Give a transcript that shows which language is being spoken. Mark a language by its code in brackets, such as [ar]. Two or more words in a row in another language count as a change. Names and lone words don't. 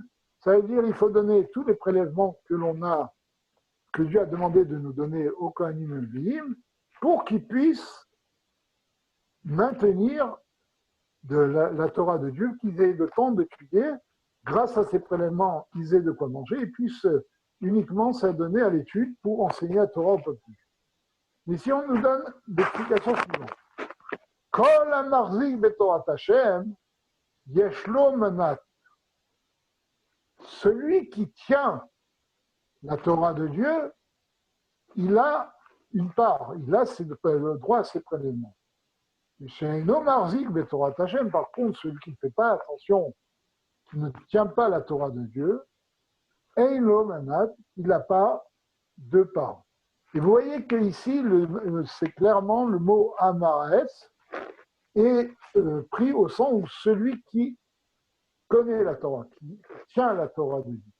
[fr] Ça veut dire qu'il faut donner tous les prélèvements que l'on a, que Dieu a demandé de nous donner au [he] כהנים לויים, [fr] pour qu'ils puissent maintenir de la Torah de Dieu, qu'ils aient le temps d'étudier. Grâce à ces prélèvements, ils aient de quoi manger et puissent uniquement s'adonner à l'étude pour enseigner la Torah au peuple. Mais si on nous donne l'explication suivante. [he] כל המחזיק בתורת השם, יש לו מנת. [fr] Celui qui tient la Torah de Dieu, il a une part, il a le droit à ses prélèvements. Chez un homme [he] מחזיק בתורת השם, [fr] par contre, celui qui ne fait pas attention, qui ne tient pas la Torah de Dieu, [he] אין לו מנת, [fr] il n'a pas de part. Et vous voyez qu'ici, c'est clairement le mot amares est pris au sens où celui qui connaît la Torah, qui tient la Torah de Dieu.